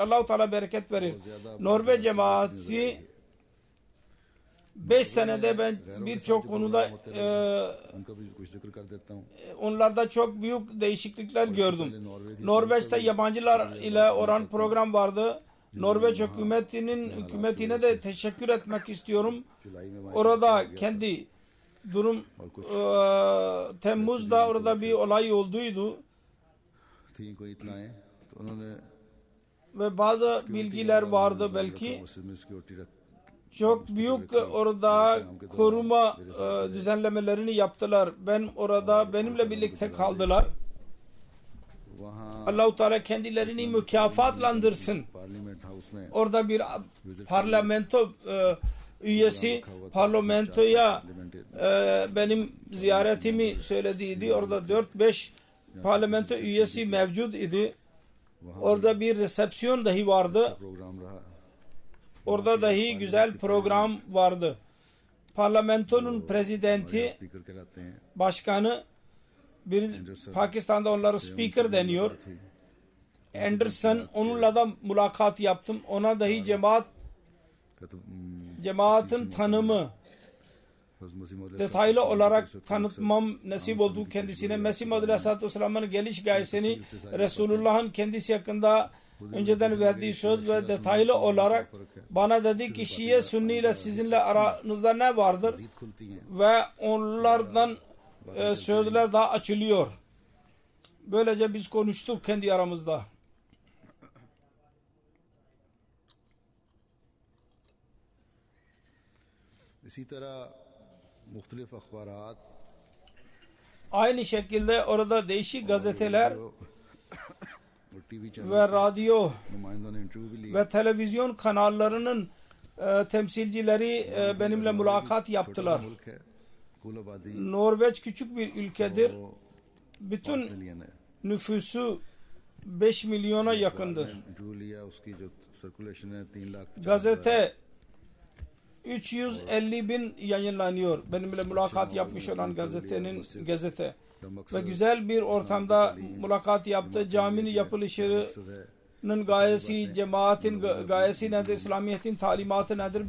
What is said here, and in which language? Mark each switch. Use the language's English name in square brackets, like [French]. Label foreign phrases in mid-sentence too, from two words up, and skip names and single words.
[Turkish] Allah-u Teala bereket verir. Norveç cemaati 5 senede ben birçok konuda [Urdu] ان کا بھی کچھ ذکر کر دیتا ہوں. [Turkish] onlarda çok büyük değişiklikler gördüm. Norveç'te yabancılar ile olan program vardı. Norveç hükümetine de teşekkür etmek istiyorum. Orada kendi durum Temmuz'da orada bir olay olduydu [Urdu] تھی کوئی اطلاعیں تو انہوں نے [Turkish] ve bazı bilgiler vardı belki. [Urdu] مسجد میں سکیورٹی رکھ [Turkish] Çok büyük orada koruma düzenlemelerini yaptılar. Benimle birlikte kaldılar. [Urdu] वहाँ [Turkish] Allah-u Teala kendilerini mükafatlandırsın. [Urdu] پارلیمنٹ ہاؤس میں [Turkish] Orada bir parlamento üyesi parlamentoya benim ziyaretimi söylediydi. Orada 4-5 parlamento üyesi mevcut idi. Orada bir resepsiyon dahi vardı. [Urdu] پروگرام رہا. [Turkish] Orada dahi güzel program vardı. parlamentonun prezidenti, [Urdu] سپیکر کہلاتے ہیں [Turkish] başkanı, bir Pakistan'da onlara speaker deniyor. Anderson, onunla da mülakat yaptım. Ona dahi cemaatin tanımı detaylı olarak tanıtmam nasip oldu kendisine. Mesih Maud Aleyhisselatü Vesselam'ın geliş gayesini, Resulullah'ın kendisi hakkında önceden verdiği söz ve detaylı olarak bana dedi ki Şii Sünni ile sizinle aranızda ne vardır ve onlardan sözler daha açılıyor. Böylece biz konuştuk kendi aramızda. [Urdu] اسی طرح مختلف اخبارات [Turkish] Aynı şekilde orada değişik gazeteler [Urdu] اور ٹی وی چینل [Turkish] ve radyo [Urdu] نمائندوں نے انٹرویو بھی لیے [Turkish] ve televizyon kanallarının temsilcileri benimle mülakat yaptılar. [Urdu] ملک ہے کل آبادی [Turkish] Norveç küçük bir ülkedir. Bütün [Urdu] ملین ہے [Turkish] nüfusu 5 milyona yakındır. [Urdu] انٹرویو لیا اس کی جو سرکولیشن ہے 3 لاکھ [Turkish] Gazete 350.000 yayınlanıyor. Benimle mülakat yapmış olan gazete. Ve güzel bir ortamda mülakat yaptı. Caminin yapılışının gayesi, cemaatin gayesi nedir, İslamiyet'in talimatı nedir?